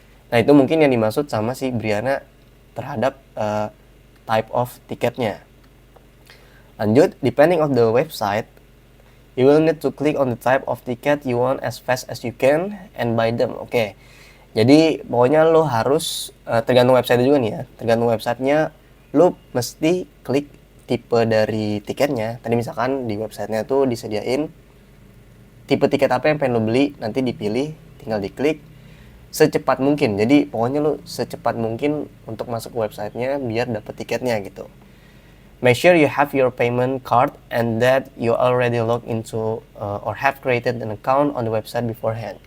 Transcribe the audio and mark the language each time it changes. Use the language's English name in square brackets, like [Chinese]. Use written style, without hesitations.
[Indonesian] Nah itu mungkin yang dimaksud sama si Brianna terhadap [English] type of [Indonesian] tiketnya. [English] Lanjut, depending on the website, you will need to click on the type of ticket you want as fast as you can and buy them. [Indonesian] Oke. Jadi pokoknya lo harus tergantung website juga nih ya. Tergantung websitenya, lo mesti klik tipe dari tiketnya. Tadi misalkan di websitenya tuh disediain tipe tiket apa yang pengen lo beli, nanti dipilih, tinggal diklik secepat mungkin. Jadi pokoknya lo secepat mungkin untuk masuk ke websitenya biar dapet tiketnya gitu. [English] Make sure you have your payment card and that you already logged into or have created an account on the website beforehand.